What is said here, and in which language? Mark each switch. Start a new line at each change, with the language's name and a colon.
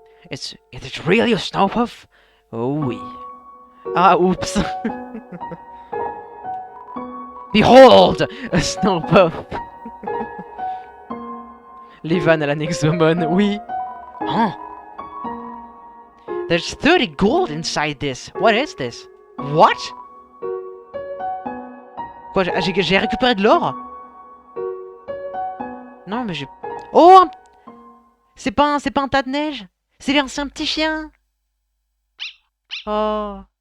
English: Is it really a Snowpuff?
French: Oh oui. Ah, oups.
English: Behold, a Snowpuff.
French: Les vannes à la Nexomon, oui. Huh.
English: There's 30 gold inside this. What is this? What?
French: Quoi, j'ai récupéré de l'or? Non, mais j'ai... Oh! C'est pas un tas de neige? C'est un petit chien? Oh.